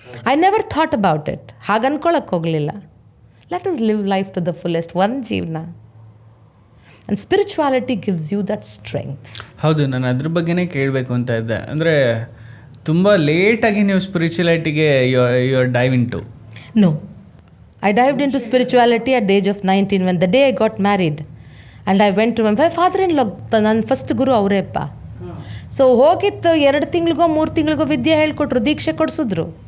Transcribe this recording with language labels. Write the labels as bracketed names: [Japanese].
[English] I never thought about it. [Kannada] ಹಾಗೆ ಅನ್ಕೊಳಕ್ಕೆ ಹೋಗಲಿಲ್ಲ. [English] Let us live life to the fullest. [Kannada] ಒಂದು ಜೀವನ [English] And spirituality gives you that strength. [Kannada] ಹೌದು, ನಾನು ಅದ್ರ ಬಗ್ಗೆನೇ ಕೇಳಬೇಕು ಅಂತ ಇದ್ದೆ. ಅಂದರೆ ತುಂಬ ಲೇಟಾಗಿ ನೀವು ಸ್ಪಿರಿಚುಯಾಲಿಟಿಗೆ [English] You are dive into. No. I dived into spirituality at the age of 19 when the day I got married. And I went to my father-in-law, [Kannada] ನನ್ನ ಫಸ್ಟ್ ಗುರು ಅವರೇ ಅಪ್ಪ. ಸೊ ಹೋಗಿತ್ತು 2 ತಿಂಗಳಿಗೋ 3 ತಿಂಗಳಿಗೋ ವಿದ್ಯೆ ಹೇಳ್ಕೊಟ್ರು, ದೀಕ್ಷೆ ಕೊಡಿಸಿದ್ರು.